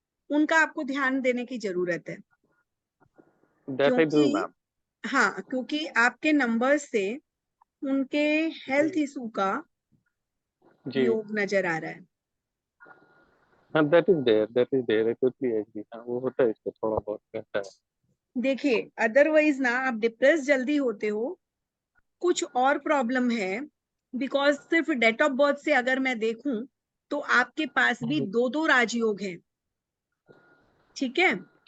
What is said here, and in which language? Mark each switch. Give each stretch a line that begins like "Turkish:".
Hindi: उनका आपको ध्यान देने की जरूरत है,
English: That I do,
Hindi: क्योंकि मैम। हाँ, क्योंकि आपके नंबर से उनके हेल्थ इशू का जी। योग नजर आ रहा है।
English: हाँ, that is there, I totally agree।
Hindi: हाँ, वो होता है, इसको थोड़ा बहुत रहता है। देखिए, अदरवाइज ना आप डिप्रेस जल्दी होते हो, कुछ और प्रॉब्लम है। बिकॉज सिर्फ डेट ऑफ बर्थ से अगर मैं देखूं तो आपके पास भी 2 राजयोग हैं, ठीक है?